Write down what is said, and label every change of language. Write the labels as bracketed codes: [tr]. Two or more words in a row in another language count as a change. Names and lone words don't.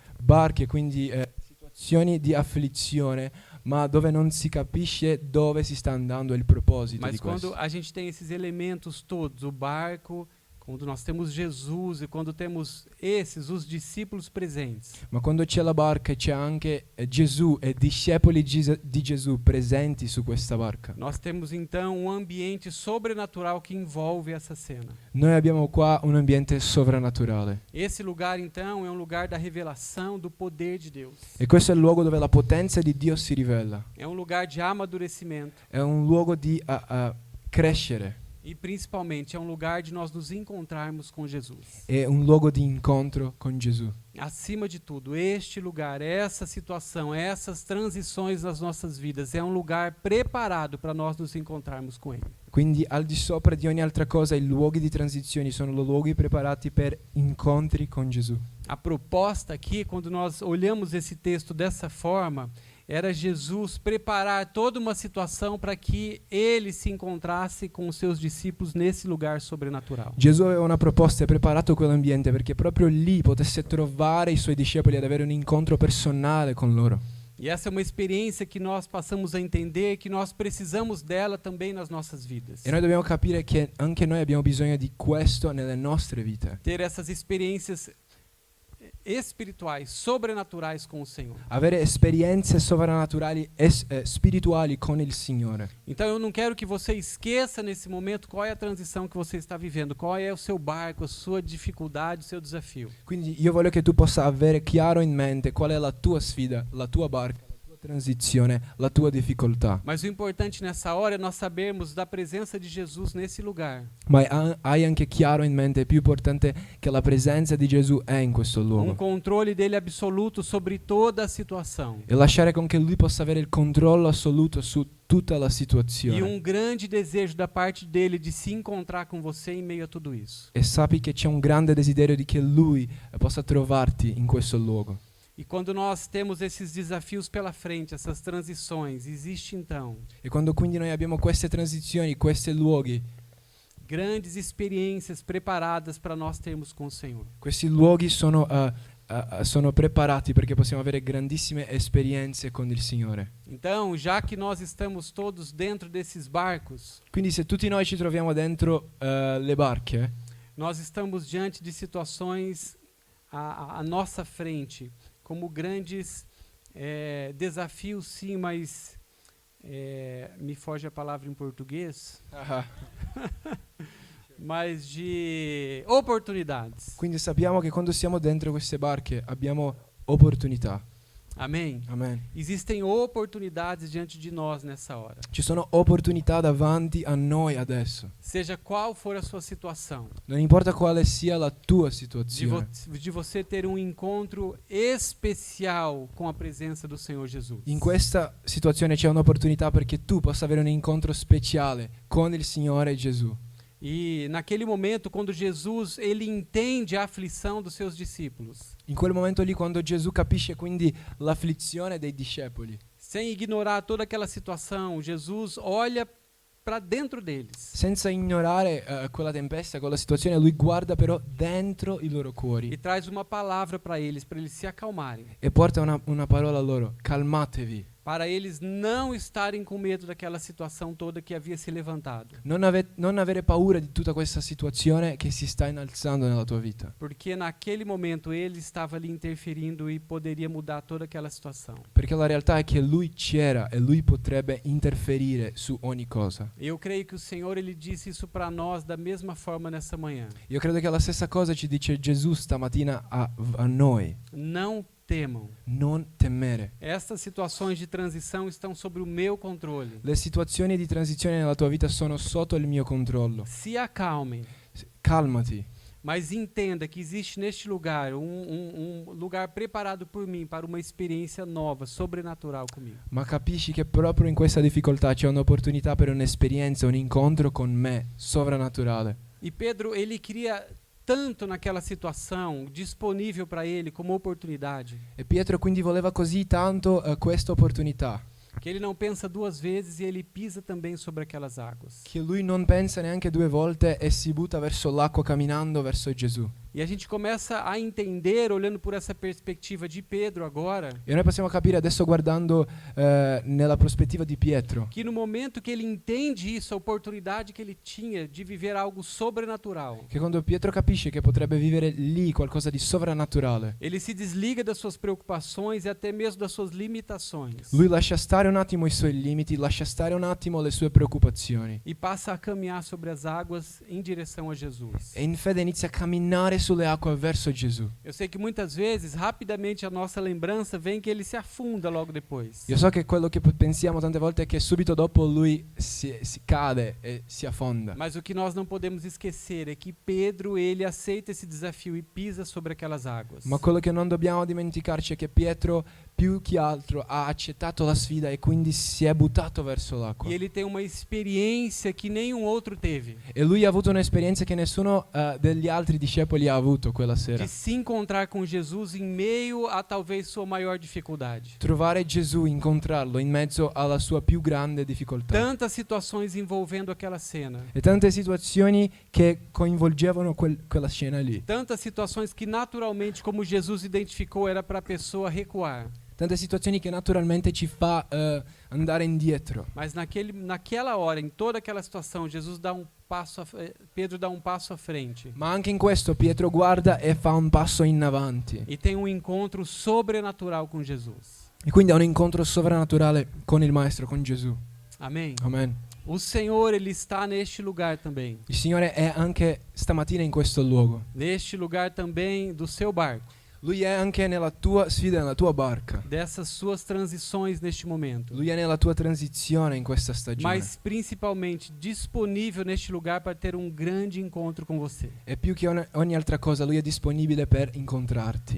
[it] barche, quindi situazioni di afflizione, ma dove non si capisce dove si sta andando il proposito [pt] Mas [it] di questo. [pt] quando a gente tem esses elementos todos, o barco, quando nós temos Jesus e quando temos os discípulos presentes, [it] Ma quando c'è la barca e c'è anche Gesù e discepoli di Gesù presenti su questa barca, [pt] nós temos então um ambiente sobrenatural que envolve essa cena. [it] noi abbiamo qua un ambiente sovrannaturale. [pt] Esse lugar então é um lugar da revelação do poder de Deus. [it] E questo è il luogo dove la potenza di Dio si rivela. [pt] É um lugar de amadurecimento [it] È un luogo di crescere. [pt] e principalmente é um lugar de nós nos encontrarmos com Jesus. [it] È un luogo di incontro con Gesù. [pt] Acima de tudo, este lugar, essa situação, essas transições nas nossas vidas é um lugar preparado para nós nos encontrarmos com Ele. [it] Quindi al di sopra di ogni altra cosa i luoghi di transizione sono luoghi preparati per incontri con Gesù. [pt] A proposta aqui, quando nós olhamos esse texto dessa forma, era Jesus preparar toda uma situação para que ele se encontrasse com os seus discípulos nesse lugar sobrenatural. [it] Gesù aveva una proposta e preparato quell'ambiente perché proprio lì potesse trovare i suoi discepoli ad avere un incontro personale con loro. [pt] E essa é uma experiência que nós passamos a entender que nós precisamos dela também nas nossas vidas. [it] E noi dobbiamo capire che anche noi abbiamo bisogno di questo nelle nostre vite. [pt] Ter essas experiências espirituais, sobrenaturais com o Senhor. [it] Avere esperienze sovrannaturali e spirituali con il Signore. [pt] Então eu não quero que você esqueça nesse momento qual é a transição que você está vivendo, qual é o seu barco, a sua dificuldade, o seu desafio. [it] Quindi io voglio che tu possa avere chiaro in mente qual è la tua sfida, la tua barca, la tua transizione, la tua difficoltà. [pt] Mas o importante nessa hora é nós sabermos da presença de Jesus nesse lugar. [it] Ma hai anche chiaro in mente, è più importante che la presenza di Gesù è in questo luogo. [pt] Controle dele absoluto sobre toda a situação. [it] E lasciare con che lui possa avere il controllo assoluto su tutta la situazione. [pt] E grande desejo da parte dele de se encontrar com você em meio a tudo isso. [it] E sappi che c'è un grande desiderio di che lui possa trovarti in questo luogo. [pt] E quando nós temos esses desafios pela frente, essas transições, existe então [it] E quando quindi noi abbiamo queste transizioni, questi luoghi, [pt] grandes experiências preparadas para nós termos com o Senhor. [it] questi luoghi sono preparati perché possiamo avere grandissime esperienze con il Signore. [pt] Então, já que nós estamos todos dentro desses barcos, [it] Quindi se tutti noi ci troviamo dentro le barche, [pt] nós estamos diante de situações à nossa frente, como grandes desafios, sim, mas me foge a palavra em português, mas de oportunidades. [it] quindi sappiamo che quando siamo dentro queste barche abbiamo opportunità. [pt] Amém? [it] Amen. [pt] Existem oportunidades diante de nós nessa hora. [it] Ci sono opportunità davanti a noi adesso. [pt] Seja qual for a sua situação, [it] Non importa quale sia la tua [pt] de, [it] situazione. [pt] de você ter um encontro especial com a presença do Senhor Jesus. [it] In questa situazione c'è un'opportunità perché tu possa avere un incontro speciale con il Signore Gesù. [pt] E naquele momento, quando Jesus ele entende a aflição dos seus discípulos, [it] In quel momento lì, quando Gesù capisce quindi l'afflizione dei discepoli, [pt] sem ignorar toda aquela situação, Jesus olha para dentro deles [it] senza ignorare quella tempesta, quella situazione, lui guarda però dentro i loro e cuori [pt] traz uma palavra para eles se acalmarem, [it] e porta una parola a loro: calmatevi, [pt] para eles não estarem com medo daquela situação toda que havia se levantado. [it] non avere paura di tutta questa situazione che si sta innalzando nella tua vita, [pt] Porque naquele momento ele estava ali interferindo e poderia mudar toda aquela situação. [it] perché la realtà è che lui c'era e lui potrebbe interferire su ogni cosa. [pt] Eu creio que o Senhor ele disse isso para nós da mesma forma nessa manhã. [it] Io credo che la stessa cosa ci dice Gesù stamattina a noi: [pt] Não temam. [it] non temere. [pt] Estas situações de transição estão sobre o meu controle. [it] Le situazioni di transizione nella tua vita sono sotto il mio controllo. [pt] Se acalmem, [it] Calmati, [pt] mas entenda que existe neste lugar um lugar preparado por mim para uma experiência nova, sobrenatural comigo. [it] ma capisci che proprio in questa difficoltà c'è un'opportunità per un'esperienza, un incontro con me, sovrannaturale. [pt] E Pedro, ele queria tanto naquela situação disponível para ele como oportunidade, [it] E Pietro quindi voleva così tanto questa opportunità, [pt] que ele não pensa duas vezes e ele pisa também sobre aquelas águas. [it] che lui non pensa neanche due volte e si butta verso l'acqua camminando verso Gesù. [pt] E a gente começa a entender, olhando por essa perspectiva de Pedro agora, [it] E noi possiamo capire adesso, guardando nella prospettiva di Pietro, [pt] que no momento que ele entende isso, a oportunidade que ele tinha de viver algo sobrenatural, [it] che quando Pietro capisce che potrebbe vivere lì qualcosa di sovrannaturale, [pt] ele se desliga das suas preocupações e até mesmo das suas limitações [it] lui lascia stare un attimo i suoi limiti, lascia stare un attimo le sue preoccupazioni [pt] e passa a caminhar sobre as águas em direção a Jesus. [it] e in fede inizia a camminare sulle acque verso Gesù. [pt] Eu sei que muitas vezes, rapidamente, a nossa lembrança vem que ele se afunda logo depois. [it] Io so che quello che pensiamo tante volte è che subito dopo lui si cade e si affonda. [pt] Mas o que nós não podemos esquecer é que Pedro, ele aceita esse desafio e pisa sobre aquelas águas. [it] Ma quello che non dobbiamo dimenticarci è che Pietro più che altro ha accettato la sfida e quindi si è buttato verso l'acqua. [pt] E ele tem uma experiência que nenhum outro teve, [it] E lui ha avuto un'esperienza che nessuno degli altri discepoli ha avuto quella sera. [pt] de se encontrar com Jesus em meio a talvez sua maior dificuldade. [it] Trovare Gesù, incontrarlo in mezzo alla sua più grande difficoltà. [pt] Tantas situações envolvendo aquela cena. [it] E tante situazioni che coinvolgevano quella scena lì. [pt] Tantas situações que naturalmente, como Jesus identificou, era para a pessoa recuar. [it] Tante situazioni che naturalmente ci fa andare indietro. [pt] Mas naquela hora, em toda aquela situação, Jesus dá Pedro dá um passo à frente [it] Ma anche in questo Pietro guarda e fa un passo in avanti. [pt] e tem um encontro sobrenatural com Jesus. [it] E quindi ha un incontro sovrannaturale con il Maestro, con Gesù. [pt] Amém? [it] Amen. [pt] O Senhor, ele está neste lugar também. [it] Il Signore è anche stamattina in questo luogo. [pt] Neste lugar também do seu barco, [it] Lui è anche nella tua sfida, nella tua barca. [pt] dessas suas transições neste momento. [it] Lui è nella tua transizione in questa stagione. [pt] Mas principalmente disponível neste lugar para ter um grande encontro com você. [it] E più che ogni altra cosa, Lui è disponibile per incontrarti.